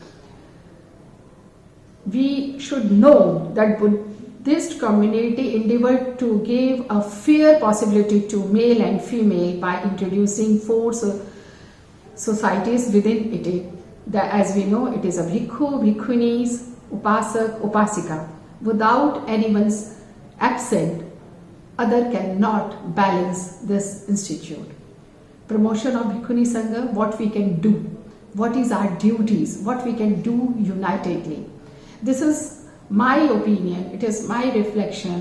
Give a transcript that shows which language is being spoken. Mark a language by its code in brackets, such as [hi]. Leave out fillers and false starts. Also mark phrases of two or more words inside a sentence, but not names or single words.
[en] We should know that Buddhist community endeavored to give a fair possibility to male and female by introducing four societies within it. As we know, it is a [pi] bhikkhu, bhikkhunis, upasak, upasika. [en] Without anyone's absent, other cannot balance this institute. Promotion of Bhikkhuni Sangha, what we can do, what is our duties, what we can do unitedly. This is my opinion, it is my reflection.